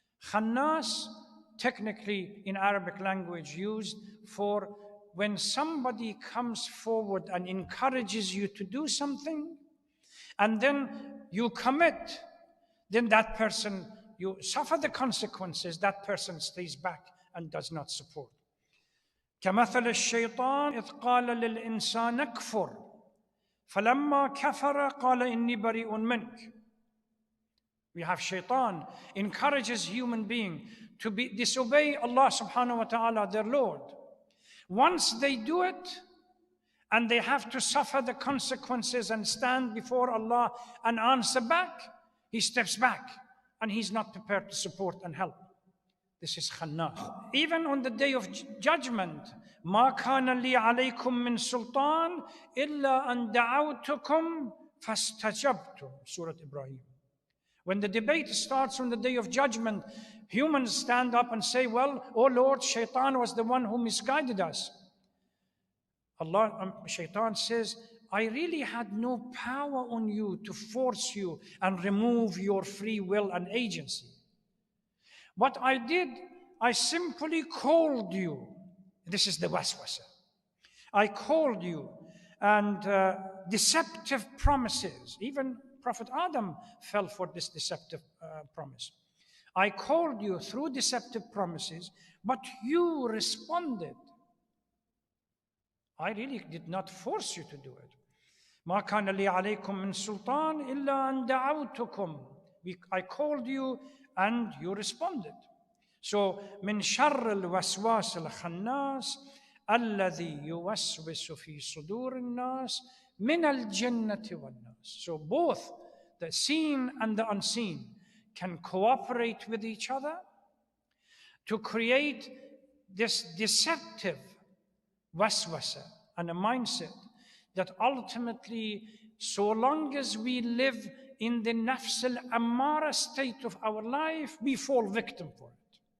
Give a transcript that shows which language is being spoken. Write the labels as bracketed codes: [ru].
[en] Khannas, technically in Arabic language, used for when somebody comes forward and encourages you to do something, and then you commit, then that person, you suffer the consequences, that person stays back and does not support. [ar] كمثل الشيطان إذ قال للإنسان اكفر فلما كفر قال إني بريء منك. [en] We have shaitan encourages human being to disobey Allah subhanahu wa ta'ala, their Lord. Once they do it, and they have to suffer the consequences and stand before Allah and answer back, he steps back and he's not prepared to support and help. This is khannas. Even on the day of judgment, [ar] ما كان لي عليكم من سلطان إلا أن دعوتكم فاستجبتم. [en] Surah Ibrahim. When the debate starts on the day of judgment, humans stand up and say, well, oh Lord, shaitan was the one who misguided us. Shaitan says, I really had no power on you to force you and remove your free will and agency. What I did, I simply called you. This is the waswasa. I called you, and deceptive promises. Even Prophet Adam fell for this deceptive promise. I called you through deceptive promises, but you responded. I really did not force you to do it. [ar] ما كان لي عليكم من سلطان إلا أن دعوتكم. [en] I called you and you responded. [ar] So من شر الوسواس الخناس الذي يوسوس في صدور الناس من الجنة والناس. [en] So both the seen and the unseen can cooperate with each other to create this deceptive waswasa and a mindset that ultimately, so long as we live in the nafs al-ammara state of our life, we fall victim for it.